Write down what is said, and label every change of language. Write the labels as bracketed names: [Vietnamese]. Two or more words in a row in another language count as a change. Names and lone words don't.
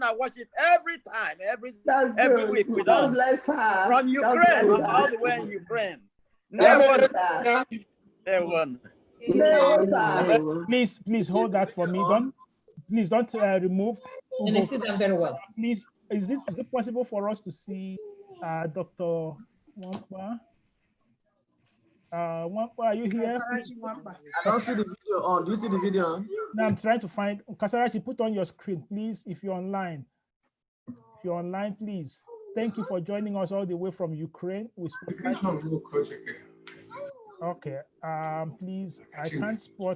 [English] I worship every time, every week with us from Ukraine, all the way in Ukraine. They won. Please hold that for me. Don't remove. And I see them very well. Please, is it possible for us to see Dr. Wampa? Wampa, are you here? I don't see the video on. Do you see the video? No, I'm trying to find. Kasarachi, put on your screen, please, if you're online. If you're online, please. Thank you for joining us all the way from Ukraine. Okay. Please, I can't spot.